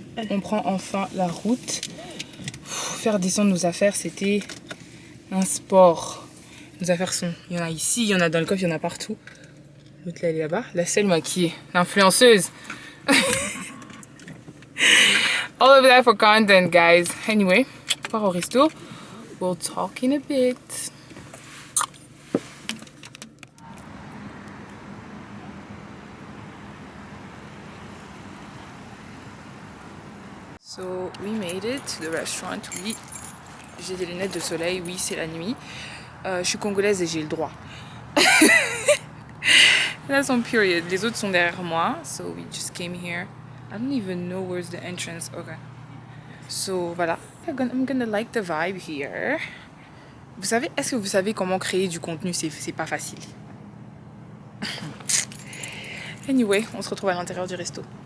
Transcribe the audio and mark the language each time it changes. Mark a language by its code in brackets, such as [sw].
[fr] On prend enfin la route. Faire descendre nos affaires, c'était un sport. Nos affaires sont... Il y en a ici, il y en a dans le coffre, il y en a partout. L'autre là, elle est là-bas. La seule maquillée, l'influenceuse. [en] All of that for content, guys. Anyway, [fr] on part au resto. [en] We'll talk in a bit. So we made it to the restaurant. [fr] Oui, j'ai des lunettes de soleil. Oui, c'est la nuit. Je suis congolaise et j'ai le droit. [en] That's on period. [fr] Les autres sont derrière moi. [en] So we just came here. I don't even know where's the entrance. Okay. So voilà. I'm gonna like the vibe here. [fr] Vous savez, est-ce que vous savez comment créer du contenu? C'est pas facile. [en] Anyway, [fr] on se retrouve à l'intérieur du resto.